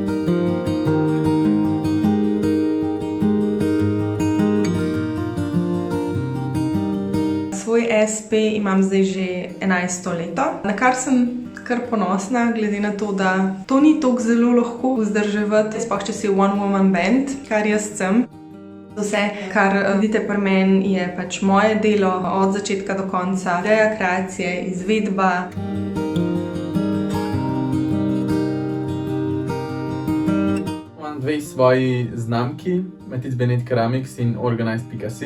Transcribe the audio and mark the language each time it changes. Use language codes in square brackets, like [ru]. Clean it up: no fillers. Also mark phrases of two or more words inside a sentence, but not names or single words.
[sl] Svoj SP imam zdaj že 11. leto, na kar sem kar ponosna, glede na to, da to ni tako zelo lahko vzdrževati, sploh če si [en] one woman band, [sl] kar jaz sem. Vse, kar vidite pri meni, je pač moje delo od začetka do konca, ideja, kreacije, izvedba. Imam dve svoji znamki, Matic Benet Keramiks in Organized.si.